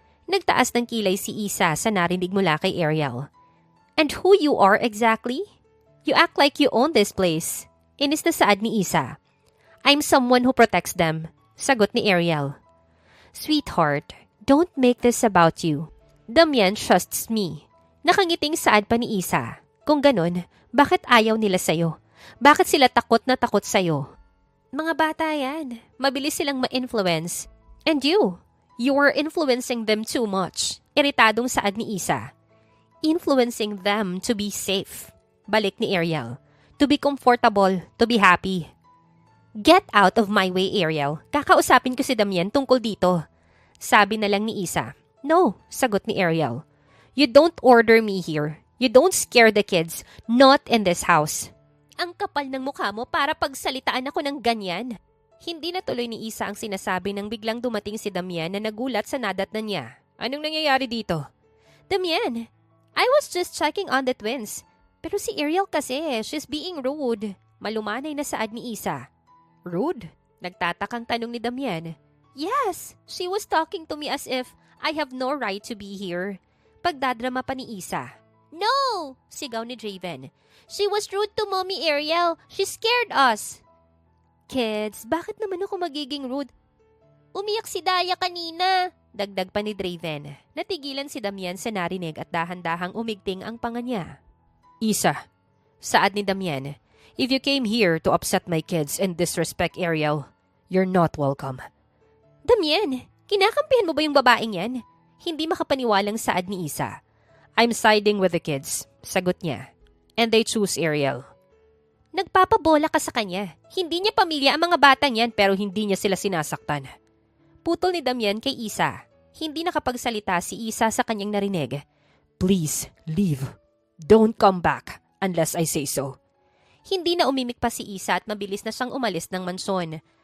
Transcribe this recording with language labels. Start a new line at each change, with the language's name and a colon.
Filipino: Nagtaas ng kilay si Isa sa narinig mula kay Ariel.
English: "And who you are exactly? You act like you own this place."
Filipino: Inis na saad ni Isa.
English: "I'm someone who protects them,"
Filipino: sagot ni Ariel.
English: "Sweetheart, don't make this about you. Damian trusts me."
Filipino: Nakangiting saad pa ni Isa. "Kung ganun, bakit ayaw nila sa'yo? Bakit sila takot na takot sa'yo?" "Mga bata yan. Mabilis silang ma-influence.
English: And you are influencing them too much."
Filipino: Iritadong saad ni Isa.
English: "Influencing them to be safe."
Filipino: Balik ni Ariel.
English: "To be comfortable, to be happy." "Get out of my way, Ariel.
Filipino: Kakausapin ko si Damian tungkol dito." Sabi na lang ni Isa.
English: "No,"
Filipino: sagot ni Ariel.
English: "You don't order me here. You don't scare the kids. Not in this house."
Filipino: "Ang kapal ng mukha mo para pagsalitaan ako ng ganyan." Hindi natuloy ni Isa ang sinasabi nang biglang dumating si Damian na nagulat sa nadatnan niya. "Anong nangyayari dito?"
English: "Damian, I was just checking on the twins.
Filipino: Pero si Ariel kasi,
English: she's being rude."
Filipino: Malumanay na saad ni Isa.
English: "Rude?"
Filipino: Nagtatakang tanong ni Damian.
English: "Yes, she was talking to me as if I have no right to be here."
Filipino: Pagdadrama pa ni Isa.
English: "No!"
Filipino: Sigaw ni Draven.
English: "She was rude to Mommy Ariel. She scared us."
Filipino: "Kids, bakit naman ako magiging rude? Umiyak si Daya kanina." Dagdag pa ni Draven. Natigilan si Damian sa narinig at dahan-dahang umigting ang panga niya.
English: "Isa,"
Filipino: saad ni Damian,
English: "if you came here to upset my kids and disrespect Ariel, you're not welcome."
Filipino: "Damian, kinakampihan mo ba yung babaeng yan?" Hindi makapaniwalang saad ni Isa.
English: "I'm siding with the kids,"
Filipino: sagot niya.
English: "And they choose Ariel."
Filipino: "Nagpapabola ka sa kanya. Hindi niya pamilya ang mga batang yan pero hindi niya sila sinasaktan." Putol ni Damian kay Isa. Hindi nakapagsalita si Isa sa kanyang narinig.
English: "Please, leave. Don't come back unless I say so."
Filipino: Hindi na umimik pa si Isa at mabilis na siyang umalis ng mansyon.